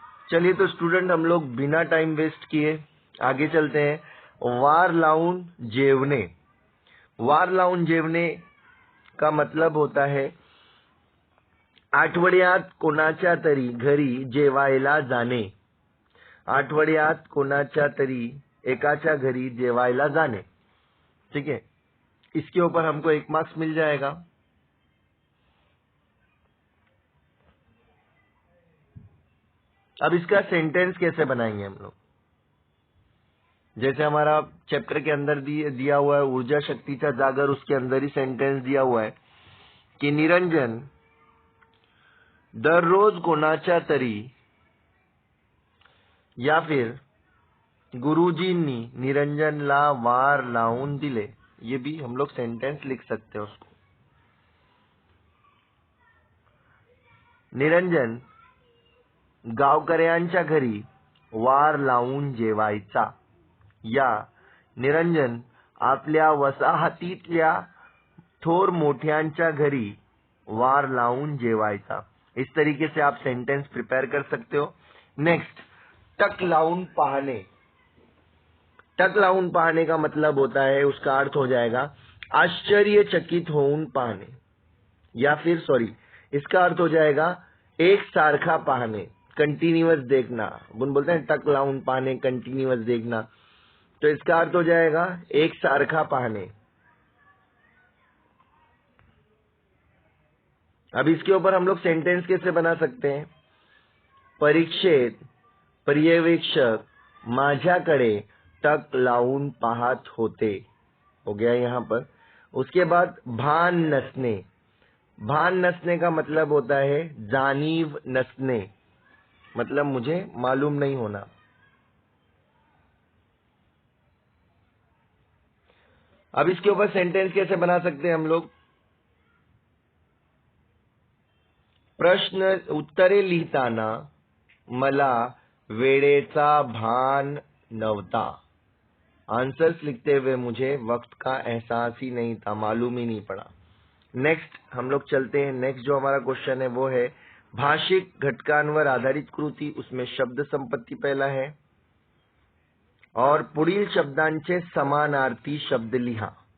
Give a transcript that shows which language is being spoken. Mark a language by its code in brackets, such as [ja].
[hi] चलिए तो स्टूडेंट हम लोग बिना टाइम वेस्ट किए आगे चलते हैं। [mr] वार लावून जेवणे। वार लावून जेवणे [hi] का मतलब होता है [mr] आठवड्यात कोणाच्या तरी घरी जेवायला जाणे। आठवड्यात कोणाच्या तरी एकाच्या घरी जेवायला जाने। [hi] ठीक है, इसके ऊपर हमको 1 मार्क्स मिल जाएगा। अब इसका सेंटेंस कैसे बनाएंगे हम लोग, जैसे हमारा चैप्टर के अंदर दिया हुआ है [mr] ऊर्जा शक्तीचा जागर, [hi] उसके अंदर ही सेंटेंस दिया हुआ है कि [mr] निरंजन दररोज कोणाच्या तरी, [hi] या फिर [mr] गुरुजींनी निरंजनला वार लावून दिले। [hi] ये भी हम लोग सेंटेंस लिख सकते हैं उसको। [mr] निरंजन गावकऱ्यांच्या घरी वार लावून जेवायचा, या निरंजन आपल्या वसाहतीतल्या थोर मोठ्यांच्या घरी वार लावून जेवायचा। [hi] इस तरीके से आप सेंटेंस प्रिपेयर कर सकते हो। नेक्स्ट, [mr] टक लावून पाहणे। टक लावून पाहणे [hi] का मतलब होता है, उसका अर्थ हो जाएगा [mr] आश्चर्यचकित होऊन पाहणे, [hi] या फिर इसका अर्थ हो जाएगा [mr] एक सारखा पाहणे, [hi] कंटिन्यूअस देखना। अपन बोलते हैं [mr] टक लावून पाहणे, [hi] कंटिन्यूअस देखना, तो इसका अर्थ हो जाएगा [mr] एक सारखा पाहणे। [hi] अब इसके ऊपर हम लोग सेंटेंस कैसे बना सकते हैं? [mr] परीक्षेत पर्यवेक्षक माझ्याकडे टक लावून पाहत होते, [hi] हो गया यहाँ पर। उसके बाद भान नसने, भान नसने का मतलब होता है [mr] जानीव नसने, [hi] मतलब मुझे मालूम नहीं होना। अब इसके ऊपर सेंटेंस कैसे बना सकते हैं हम लोग? [mr] प्रश्न उत्तरे लिहिताना मला वेळेचा भान नव्हता। [hi] आंसर्स लिखते हुए मुझे वक्त का एहसास ही नहीं था, मालूम ही नहीं पड़ा। नेक्स्ट हम लोग चलते हैं। नेक्स्ट जो हमारा क्वेश्चन है वो है [mr] भाषिक घटकांवर आधारित कृती, [hi] उसमें शब्द संपत्ती पहला है और [mr] पुढील शब्दांचे समानार्थी शब्द लिहा।